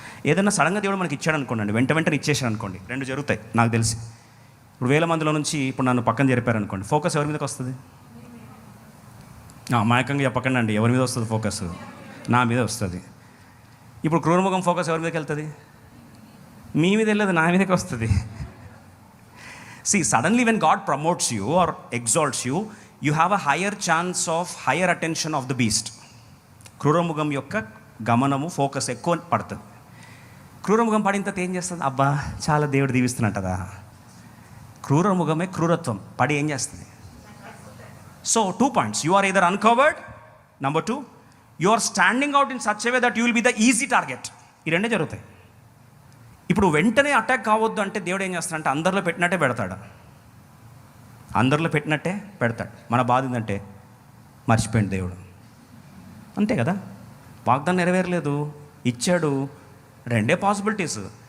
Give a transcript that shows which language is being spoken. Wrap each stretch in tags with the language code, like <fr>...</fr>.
<te>ఏదైనా సడన్గా దేవుడు మనకి ఇచ్చాడు అనుకోండి, వెంటనే ఇచ్చేసాడు అనుకోండి, రెండు జరుగుతాయి నాకు తెలిసి. ఇప్పుడు 1000 మందిలో నుంచి ఇప్పుడు నన్ను పక్కన జరిపారనుకోండి, ఫోకస్ ఎవరి మీదకి వస్తుంది? అమాయకంగా చెప్పకండి అండి, ఎవరి మీద వస్తుంది ఫోకస్? నా మీద వస్తుంది. ఇప్పుడు క్రూరముఖం ఫోకస్ ఎవరి మీదకి వెళ్తుంది? మీ మీద వెళ్ళదు, నా మీదకి వస్తుంది.</te> <en>See, suddenly when God promotes you or exalts you, you have a higher chance of higher attention of the beast.</en> <te>క్రూరముఖం యొక్క గమనము, ఫోకస్ ఎక్కువ పడుతుంది. క్రూరముఖం పడిన తర్వాత ఏం చేస్తుంది? అబ్బా, చాలా దేవుడు దీవిస్తున్నట్టదా? క్రూరముఖమే క్రూరత్వం పడి ఏం చేస్తుంది? So 2 points.</te> <en>You are either uncovered. Number 2, you are standing out in such a way that you will be the easy target.</en> <te>ఈ రెండే జరుగుతాయి. ఇప్పుడు వెంటనే అటాక్ కావద్దు అంటే దేవుడు ఏం చేస్తాడంటే అందరిలో పెట్టినట్టే పెడతాడు. అందరిలో పెట్టినట్టే పెడతాడు. మన బాధ ఏంటంటే మర్చిపోయింది దేవుడు, అంతే కదా. వాగ్దానం నెరవేరలేదు, ఇచ్చాడు. రెండే పాసిబిలిటీస్.</te>